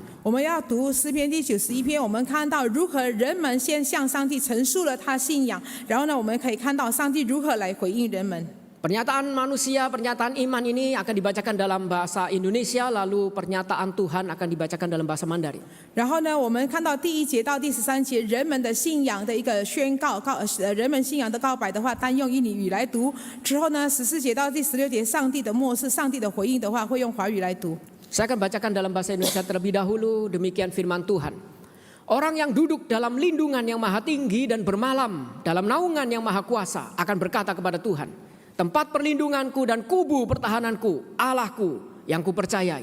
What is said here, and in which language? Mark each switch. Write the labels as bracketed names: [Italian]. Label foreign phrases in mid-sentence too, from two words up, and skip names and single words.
[Chinese] 我们要读诗篇第91篇，我们看到如何人们先向上帝陈述了他信仰，然后呢，我们可以看到上帝如何来回应人们。 [Indonesian] Pernyataan manusia, pernyataan iman ini akan dibacakan dalam bahasa Indonesia, lalu pernyataan Tuhan akan dibacakan dalam bahasa Mandarin. [Chinese] 然后呢，我们看到第1节到第13节，人们的信仰的一个宣告，人们信仰的告白的话，单用印尼语来读。之后呢，14节到第16节，上帝的末世，上帝的回应的话，会用华语来读。 [Indonesian] Saya akan bacakan dalam bahasa Indonesia terlebih dahulu, demikian firman Tuhan. Orang yang duduk dalam lindungan yang maha tinggi dan bermalam dalam naungan yang maha kuasa akan berkata kepada Tuhan, tempat perlindunganku dan kubu pertahananku, Allahku yang kupercayai.